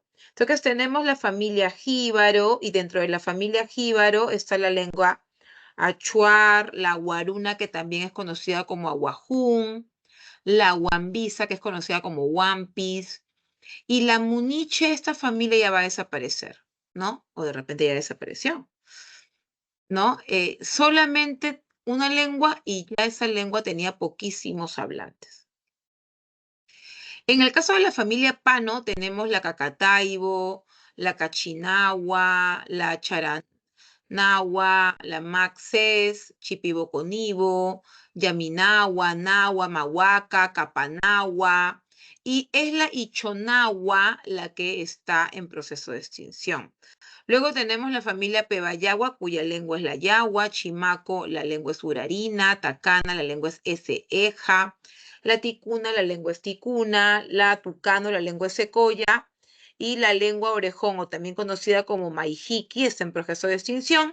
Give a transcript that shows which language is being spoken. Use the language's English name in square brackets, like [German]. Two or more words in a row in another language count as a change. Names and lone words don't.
[Spanish] Entonces tenemos la familia jíbaro y dentro de la familia jíbaro está la lengua achuar, la guaruna que también es conocida como aguajún, la huambisa que es conocida como huampis y la muniche, esta familia ya va a desaparecer, ¿no? O de repente ya desapareció, ¿no? Solamente una lengua y ya esa lengua tenía poquísimos hablantes. En el caso de la familia Pano, tenemos la Cacataibo, la Cachinagua, la Charanagua, la Maxes, Chipiboconibo, Yaminagua, Nahua, Mahuaca, Capanagua, y es la Ichonagua la que está en proceso de extinción. Luego tenemos la familia Pebayagua, cuya lengua es la Yagua, Chimaco, la lengua es Urarina, Tacana, la lengua es Eja, la Ticuna, la lengua es Ticuna, la Tucano, la lengua es Secoya, y la lengua orejón, o también conocida como Maijiki, está en proceso de extinción.